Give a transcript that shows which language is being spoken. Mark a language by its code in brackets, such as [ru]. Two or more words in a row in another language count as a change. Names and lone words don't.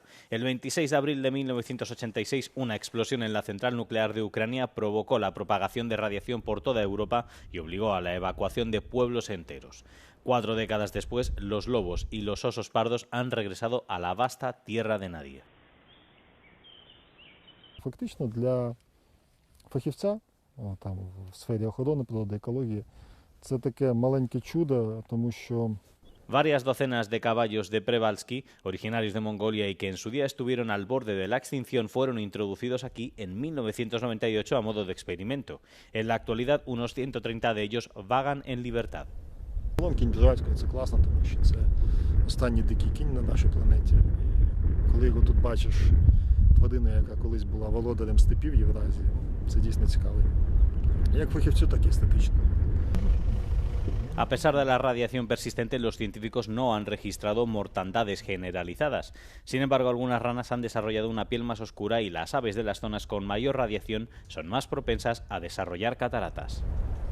[es] El 26 de abril de 1986, una explosión en la central nuclear de Ucrania provocó la propagación de radiación por toda Europa y obligó a la evacuación de pueblos enteros. 4 décadas después, los lobos y los osos pardos han regresado a la vasta tierra de nadie. [uk] Фактично для фахівця там в сфері охорони природи, екології, це таке маленьке чудо, тому що [es] Varias docenas de caballos de Przewalski, originarios de Mongolia y que en su día estuvieron al borde de la extinción, fueron introducidos aquí en 1998 a modo de experimento. En la actualidad, unos 130 de ellos vagan en libertad. [uk] Кінь Przewalskiego це класно, тому що це останній дикий кінь на нашій планеті. І коли його тут бачиш, тварина, яка колись була володарем степів Євразії, це дійсно цікаво. Як фахівцю, так і естетично. [es] A pesar de la radiación persistente, los científicos no han registrado mortandades generalizadas. Sin embargo, algunas ranas han desarrollado una piel más oscura y las aves de las zonas con mayor radiación son más propensas a desarrollar cataratas.